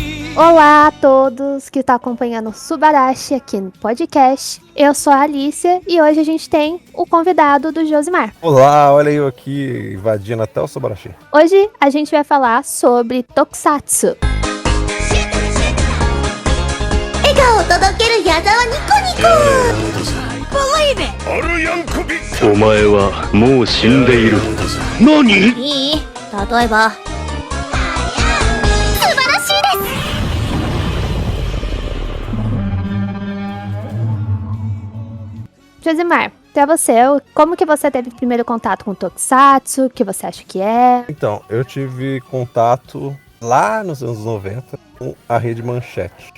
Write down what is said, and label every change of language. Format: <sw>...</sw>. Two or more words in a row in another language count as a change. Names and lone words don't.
<pt>Olá a todos que estão acompanhando o Subarashi aqui no podcast. Eu sou a Alicia e hoje a gente tem o convidado do Josimar. Olá, olha eu aqui invadindo até o Subarashi. Hoje a gente vai falar sobre Tokusatsu.</pt> <ja>笑顔を届ける矢沢ニコニコお前はもう死んでいる。何？いい？例えば素晴らしいです</ja> <pt>Josimar, pra você, como que você teve primeiro contato com Tokusatsu? O que você acha que é? Então, eu tive contato lá nos anos 90 com a Rede Manchete.</pt>